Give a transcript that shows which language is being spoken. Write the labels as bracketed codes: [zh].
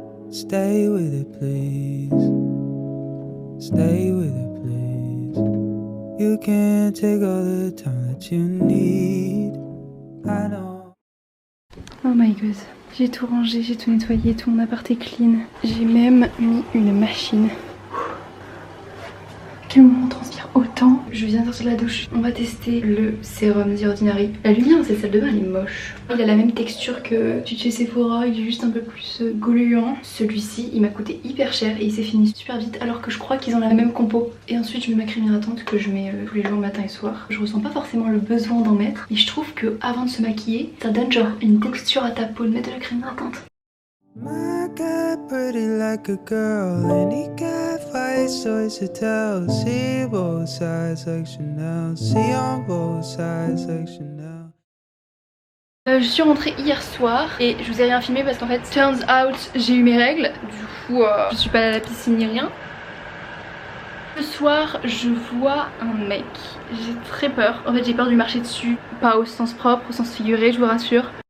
[en] Stay with it, please. Stay with it, please. You can't take all the time that you need. I know. Oh my god. [fr] J'ai tout rangé, j'ai tout nettoyé, tout mon appart est clean. J'ai même mis une machine. Quel moment on transpire autant. Je viens de sortir de la douche. On va tester le sérum The Ordinary. La lumière dans cette salle de bain elle est moche. Il a la même texture que celui de chez Sephora, il est juste un peu plus gluant. Celui-ci il m'a coûté hyper cher et il s'est fini super vite alors que je crois qu'ils ont la même compo. Et ensuite je mets ma crème hydratante que je mets tous les jours matin et soir. Je ressens pas forcément le besoin d'en mettre. Et je trouve que avant de se maquiller, ça donne genre une texture à ta peau de mettre de la crème hydratante. [en] My God, pretty like a girl, and he got five stories to tell. See both sides like Chanel, see on both sides like Chanel. [fr] Je suis rentrée hier soir et je vous ai rien filmé parce qu'en fait, [en] turns out, [fr] j'ai eu mes règles. Du coup, je suis pas allée à la piscine ni rien. Ce soir, je vois un mec. J'ai très peur. En fait, j'ai peur de lui marcher dessus. Pas au sens propre, au sens figuré, je vous rassure.